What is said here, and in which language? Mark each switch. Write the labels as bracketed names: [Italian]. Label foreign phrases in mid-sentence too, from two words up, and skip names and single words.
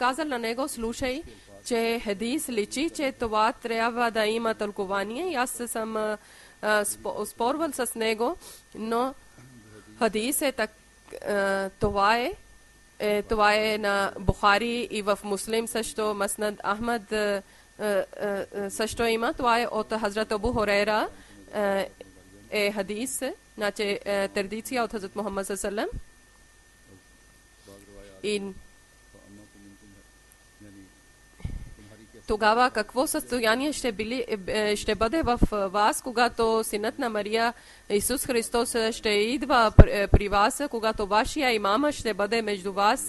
[Bulgarian] казал на него, слушай, че хадис личи, че това трябва да има тълкование и аз съм спорвал с него, но хадис е так, това е на Бухари и в Муслим също, Маснад Ахмад също има, това е от Хазрат Абу Хурейра е хадис, значи традиция от Хазрат Мухаммад [Arabic] صلى الله عليه [Bulgarian] и тогава какво състояние ще бъде в вас, когато синът на Мария Исус Христос ще идва при вас, когато вашия имам ще бъде между вас.